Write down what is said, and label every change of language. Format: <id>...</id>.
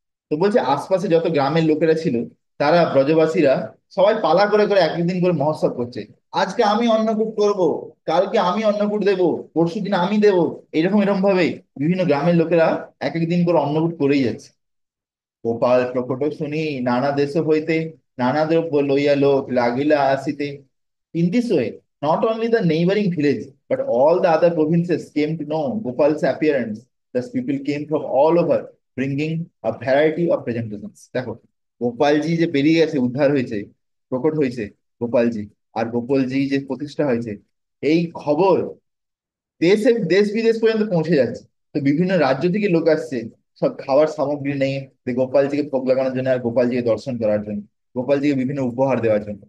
<bn>তো বলছে আশপাশে যত গ্রামের লোকেরা ছিল, তারা ব্রজবাসীরা সবাই পালা করে করে এক একদিন করে মহোৎসব করছে। আজকে আমি অন্নকূট করব, কালকে আমি অন্নকূট দেব, পরশু দিন আমি দেব। এরকম এরকম ভাবে বিভিন্ন গ্রামের লোকেরা এক একদিন করে অন্নকূট করেই যাচ্ছে। গোপাল প্রকট শুনি নানা দেশ হইতে, নানা দ্রব্য লইয়া লোক লাগিলা আসিতে।</bn> <en>In this way, not only the neighboring village, but all the other provinces came to know Gopal's appearance. Thus, people came from all over, bringing a variety of presentations.</en> <bn>দেখো, গোপালজি যে বেরিয়ে গেছে, উদ্ধার হয়েছে, প্রকট হয়েছে গোপালজি, আর গোপালজি যে প্রতিষ্ঠা হয়েছে, এই খবর দেশ বিদেশ পর্যন্ত পৌঁছে যাচ্ছে। তো বিভিন্ন রাজ্য থেকে লোক আসছে, সব খাবার সামগ্রী নিয়ে যে গোপালজিকে ভোগ লাগানোর জন্য আর গোপালজিকে দর্শন করার জন্য, গোপালজিকে বিভিন্ন উপহার দেওয়ার জন্য।</bn>